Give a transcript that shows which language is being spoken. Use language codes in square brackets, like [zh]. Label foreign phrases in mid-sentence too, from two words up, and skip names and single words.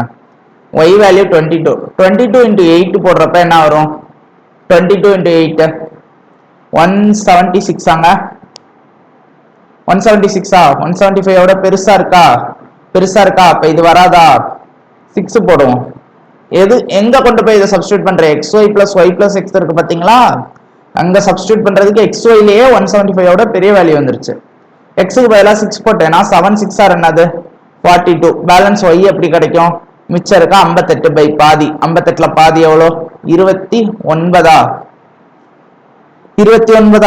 [en] y value [ta] 22. 22 into 8 போடுறப்ப என்ன வரும்? 22 into 8 176 ஆங்க. 176 175 ஓட பெருசா இருக்கா? பெருசா இருக்கா? அப்ப இது வராதா? 6 போடுவோம். எது எங்க கொண்டு போய் இதை சப்ஸ்டிட்யூட் பண்ற? [en] xy plus y plus x [ta] இருக்கு பாத்தீங்களா? அங்க சப்ஸ்டிட்யூட் பண்றதுக்கு xy லயே 175 ஓட பெரிய வேல்யூ வந்துருச்சு. x க்கு பதிலா 6 போட்டேன்னா 7 6 ஆர் என்னது? 42. [en] balance y [ta] எப்படி கிடைக்கும்? மிச்சம் இருக்கா 58 பை பாதி. 58ல பாதி எவ்வளோ? 29. 29.